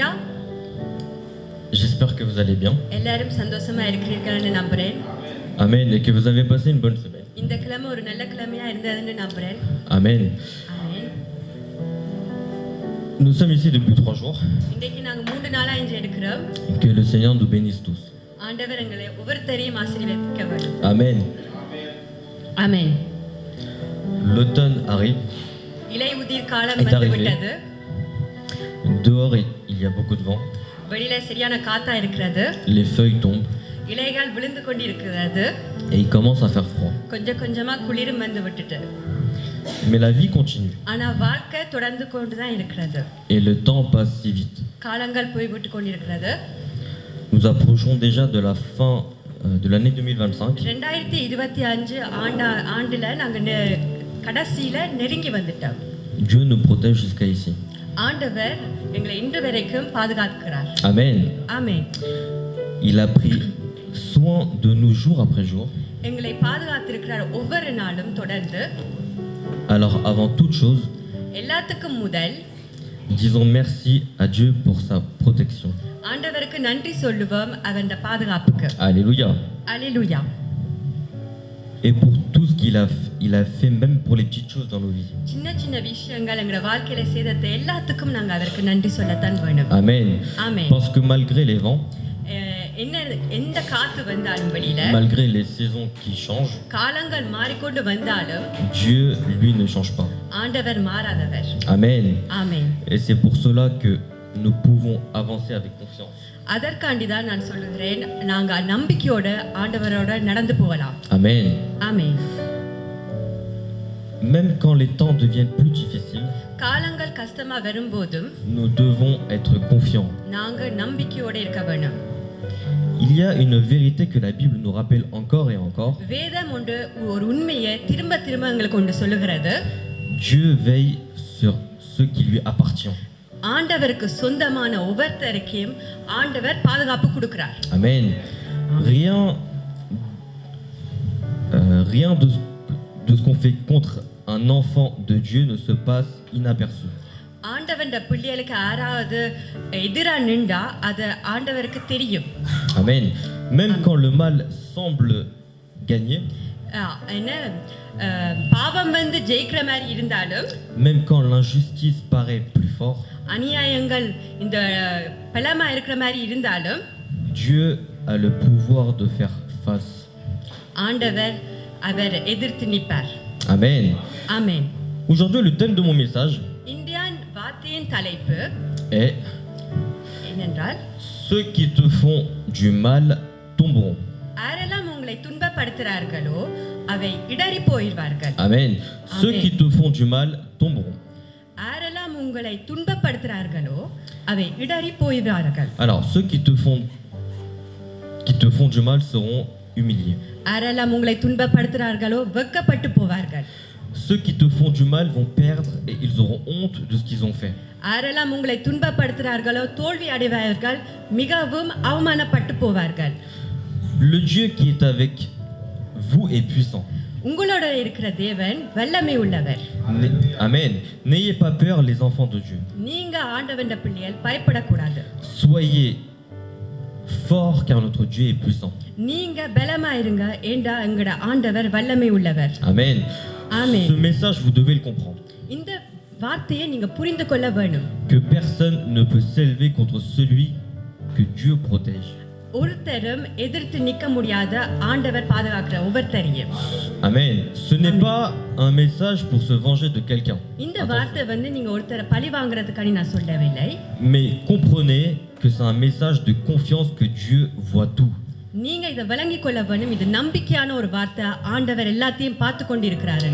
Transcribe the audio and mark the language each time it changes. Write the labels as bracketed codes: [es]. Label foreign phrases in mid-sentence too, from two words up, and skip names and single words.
[fr] J'espère que vous allez bien. [ta] எல்லாரும் சந்தோஷமா இருக்கிறீர்கள்னு நம்புறேன். [fr] Amen. Et que vous avez passé une bonne semaine. [ta] இந்த கிழமை ஒரு நல்ல கிழமையா இருந்ததுன்னு நம்புறேன். [fr] Amen. [ta] ஆமென். [fr] Nous sommes ici depuis 3 jours. [ta] இன்றைக்கு நாங்க 3 நாளா இன்று இருக்கிறோம். [fr] Que le Seigneur nous bénisse tous. [ta] ஆண்டவர் எங்களை ஒவ்வொருத்தரையும் ஆசீர்வதிக்க வேண்டும். [fr] Amen. [ta] ஆமென். [fr] L'automne arrive. [ta] இலை உதிர் காலம் [fr] est [ta] வந்து [fr] arrivé. [ta] விட்டது. [fr] Dehors, il y a beaucoup de vent. [ta] வெளியில சரியான காத்தா இருக்கிறது. [fr] Les feuilles tombent. [ta] இலைகள் விழுந்து கொண்டிருக்கிறது. [fr] Et il commence à faire froid. [ta] கொஞ்சம் கொஞ்சமா குளிரும் வந்து விட்டுட்டு. [fr] Mais la vie continue. [ta] ஆனா வாழ்க்கை தொடர்ந்து கொண்டு தான் இருக்கிறது. [fr] Et le temps passe si vite. [ta] காலங்கள் போய்விட்டு கொண்டிருக்கிறது. [fr] Nous approchons déjà de la fin de l'année 2025. [ta] 2025 ஆண்டுல நாங்க கடைசியில நெருங்கி வந்துட்டோம். [fr] Dieu nous protège jusqu'à ici. [ta] ஆண்டவர் எங்களை இன்று வரைக்கும் பாதுகாக்கிறார். [fr] Amen. [ta] ஆமென். [fr] Il a pris soin de nous jour après jour. [ta] எங்களை பாதுகாத்திருக்கிறார் ஒவ்வொரு நாளும் தொடர்ந்து. [fr] Alors avant toute chose, [ta] எல்லாத்துக்கும் முதல் [fr] disons merci à Dieu pour sa protection. [ta] ஆண்டவருக்கு நன்றி சொல்லுவோம் அவருடைய பாதுகாப்புக்கு. [fr] Alléluia. [ta] அல்லேலூயா. [fr] Et pour tout ce il a fait même pour les petites choses dans nos vies. [ta] சின்ன சின்ன விஷயங்கள் எங்க வாழ்க்கையில செய்தத எல்லாத்துக்கும் நாங்க அவருக்கு நன்றி சொல்லத்தான் வேணும். [fr] Amen. [ta] ஆமென். [fr] Parce que malgré les vents, [ta] என்ன எந்த காத்து வந்தாலும் வெளியில, [fr] malgré les saisons qui changent, [ta] காலங்கள் மாறிக்கொண்டு வந்தாலும் [fr] Dieu, lui, ne change pas. [ta] ஆண்டவர் மாறாதவர். [fr] Amen. [ta] ஆமென். [fr] Et c'est pour cela que nous pouvons avancer avec confiance. [ta] அதற்காண்டி தான் நான் சொல்லுகிறேன், நாங்க நம்பிக்கையோட ஆண்டவரோட நடந்து போகலாம். [fr] Amen. [ta] ஆமென். [fr] Même quand les temps deviennent plus difficiles, [ta] காலங்கள் கஷ்டமா வரும்போதும் [fr] nous devons être confiants. [ta] நாங்க நம்பிக்கையோட இருக்க வேணும். [fr] Il y a une vérité que la Bible nous rappelle encore et encore. [ta] வேதம் ஒரு உண்மையை திரும்ப திரும்ப எங்களுக்கு ஒன்று சொல்லுகிறது. [fr] Dieu veille sur ce qui lui appartient. [ta] ஆண்டவருக்கு சொந்தமான ஒவ்வொருத்தருக்கும் ஆண்டவர் பாதுகாப்பு கொடுக்கிறார். [fr] Amen. Rien de ce qu'on fait contre un enfant de Dieu ne se passe inaperçu. [ta] ஆண்டவருடைய பிள்ளைகளுக்கு யாராவது எதிரா நின்றா அது ஆண்டவருக்கு தெரியும். [fr] Amen. Même quand le mal semble gagner, [ta] என்ன பாவம் வந்து ஜெயிக்கிற மாதிரி இருந்தாலும், [fr] même quand l'injustice paraît plus fort, [ta] அநியாயங்கள் இந்த பலமா இருக்கிற மாதிரி இருந்தாலும், [fr] Dieu a le pouvoir de faire face. [ta] ஆண்டவர் அவர் எதிர்த்து நிற்பார். [fr] Amen. [ta] ஆமென். [fr] Aujourd'hui, le thème de mon message [ta] இந்தியான் வார்த்தையின் தலைப்பு [fr] est [ta] என்னென்றால், [fr] ceux qui te font du mal tomberont. [ta] யாரெல்லாம் உங்களை துன்பப்படுத்துகிறார்களோ அவை இடறி போயிடுவார்கள். [fr] Amen. Ceux Amen. qui te font du mal tomberont. [ta] யாரெல்லாம் உங்களை துன்பப்படுத்துகிறார்களோ அவை இடறி போயிடுவார்கள். [fr] Alors, ceux qui te font du mal seront humiliés. [ta] யாரெல்லாம் உங்களை துன்பப்படுத்துகிறார்களோ வெட்கப்பட்டு போவார்கள். [fr] Ceux qui te font du mal vont perdre et ils auront honte de ce qu'ils ont fait. [ta] யாரெல்லாம் உங்களை துன்பப்படுத்துகிறார்களோ தோல்வி அடைவார்கள், மிகவும் அவமானப்பட்டு போவார்கள். [fr] Le Dieu qui est avec vous est puissant. [ta] உங்களோட இருக்கிற தேவன் வல்லமை உள்ளவர். [fr] Amen. N'ayez pas peur, les enfants de Dieu. [ta] நீங்க ஆண்டவருடைய பிள்ளைகள் பயப்படக்கூடாது. [fr] Soyez forts car notre Dieu est puissant. [ta] நீங்க பலமா இருங்க, ஏண்டா எங்கட ஆண்டவர் வல்லமை உள்ளவர். [fr] Amen. Amen. Ce message, vous devez le comprendre. [ta] இந்த வார்த்தையை நீங்க புரிந்து கொள்ள வேணும். [fr] que personne ne peut s'élever contre celui que Dieu protège. [ta] ஒருத்தரும் எதிர்த்து நிக்க முடியாத ஆண்டவர் பாதுகாக்கிற ஒவ்வொருத்தரையும். [fr] Amen. Ce n'est pas un message pour se venger de quelqu'un. [ta] இந்த வார்த்தை வந்து நீங்க ஒருத்தரை பழி வாங்குறதுக்காக நான் சொல்லவில்லை. [fr] Mais comprenez que c'est un message de confiance que Dieu voit tout. [ta] நீங்க இதை விளங்கிக் கொள்ள வேணும். இது நம்பிக்கையான ஒரு வார்த்தை. ஆண்டவர் எல்லாத்தையும் பார்த்து கொண்டிருக்கிறாரு.